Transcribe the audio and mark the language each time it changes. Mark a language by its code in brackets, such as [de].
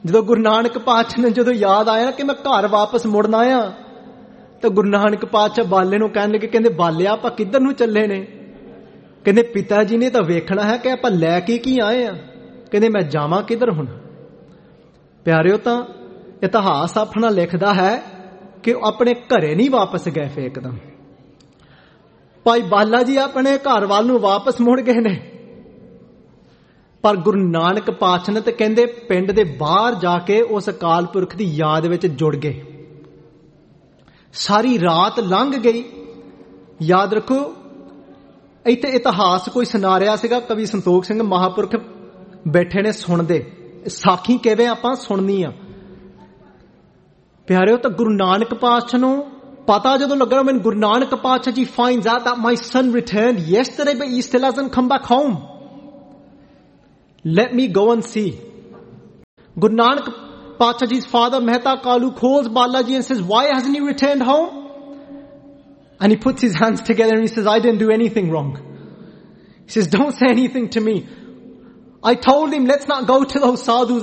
[pa] Jadon Guru Nanak Patshah ne jadon yaad aaya ki main ghar wapas mudna aaya, to Guru Nanak Patshah Bale nu kehne lage, kende Bale aapa kidhar nu challe ne? Kende pita ji ne ta vekhna hai ki aapa lai ke ki aaye aa. Kende main jaawan kidhar hun? Pyareo, ta itihas apna likhda hai ਕਿ ਆਪਣੇ ਘਰੇ ਨਹੀਂ ਵਾਪਸ ਗਏ. ਫੇ ਇਕਦਮ ਭਾਈ ਬਾਲਾ ਜੀ ਆਪਣੇ ਘਰ ਵੱਲ ਨੂੰ ਵਾਪਸ ਮੁੜ ਗਏ ਨੇ, ਪਰ ਗੁਰੂ ਨਾਨਕ ਪਾਤਸ਼ਾਹ ਨੇ ਤਾਂ ਕਹਿੰਦੇ ਪਿੰਡ ਦੇ ਬਾਹਰ ਜਾ ਕੇ ਉਸ ਅਕਾਲ ਪੁਰਖ ਦੀ ਯਾਦ ਵਿੱਚ ਜੁੜ ਗਏ. ਸਾਰੀ ਰਾਤ ਲੰਘ ਗਈ. ਯਾਦ ਰੱਖੋ, ਇੱਥੇ ਇਤਿਹਾਸ ਕੋਈ ਸੁਣਾ ਰਿਹਾ ਸੀਗਾ ਕਵੀ ਸੰਤੋਖ ਸਿੰਘ, ਮਹਾਂਪੁਰਖ ਬੈਠੇ ਨੇ ਸੁਣਦੇ. ਸਾਖੀ ਕਿਵੇਂ ਆਪਾਂ ਸੁਣਨੀ ਆ ਪਿਆਰਿਓ? ਤਾਂ ਗੁਰੂ ਨਾਨਕ ਪਾਤਸ਼ਾਹ ਨੂੰ ਪਤਾ ਜਦੋਂ ਲੱਗਣਾ, ਮੈਨੂੰ ਗੁਰੂ ਨਾਨਕ ਪਾਤਸ਼ਾਹ ਜੀ ਫਾਈਨਜ਼ ਆ [en] That my son return yesterday but he still hasn't come back home. let me go and see. Guru Nanak Patshah Ji's father, Mehta Kalu, calls Balaji and says, why hasn't he returned home? And he puts his hands together and he says, I didn't do anything wrong. He says, don't say anything to me. I told him, let's not go to those sadhus.